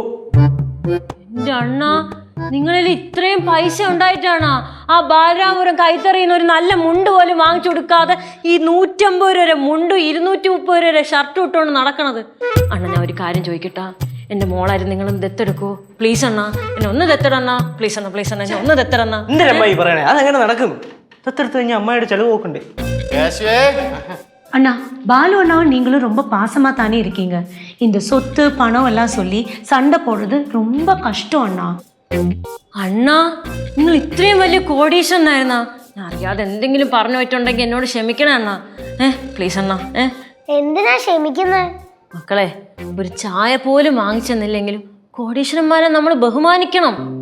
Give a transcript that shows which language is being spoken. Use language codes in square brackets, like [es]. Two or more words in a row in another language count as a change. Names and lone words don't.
[ml] എന്റെ അണ്ണ, നിങ്ങളിൽ ഇത്രയും പൈസ ഉണ്ടായിട്ടാണ് ആ ബാലരാമപുരം കൈത്തറിയുന്ന ഒരു നല്ല മുണ്ട് പോലും വാങ്ങിച്ചു കൊടുക്കാതെ ഈ 150 രൂപ മുണ്ടും 230 രൂപ ഷർട്ടും ഇട്ടുകൊണ്ട് നടക്കണത്? അണ്ണ, ഞാൻ ഒരു കാര്യം ചോദിക്കട്ടാ, എന്റെ മോളായിരുന്നു, നിങ്ങളൊന്ന് ദത്തെടുക്കൂ പ്ലീസ് അണ്ണ, എന്നെ ഒന്ന് ദത്തെടണ്ണ പ്ലീസ് അണ്ണ, പ്ലീസ് അണ്ണ, എന്നെ ഒന്ന് ദത്തെടണ്ണ. എന്തിനാ അമ്മായി പറയണേ? അതെങ്ങനെ നടക്കും? ദത്തെടുത്ത് കഴിഞ്ഞാൽ അമ്മയുടെ ചെലവ് നോക്കണ്ടേ? [ta] அண்ணா, பாலு அண்ணாவும் நீங்களும் ரொம்ப பாசமாக தானே இருக்கீங்க. இந்த சொத்து பணம் எல்லாம் சொல்லி சண்டை போடுறது ரொம்ப கஷ்டம் அண்ணா. [ml] അണ്ണാ, നിങ്ങൾ ഇത്രയും വലിയ കോടീശ്വരനായിരുന്നാ? ഞാൻ അറിയാതെ എന്തെങ്കിലും പറഞ്ഞു പറ്റുണ്ടെങ്കിൽ എന്നോട് ക്ഷമിക്കണേ അണ്ണാ. പ്ലീസ് അണ്ണാ. എന്തിനാ ക്ഷമിക്കുന്നേ? മക്കളെ, ഒരു ചായ പോലും വാങ്ങിച്ചെന്നില്ലെങ്കിലും കോടീശ്വരന്മാരെ നമ്മൾ ബഹുമാനിക്കണം.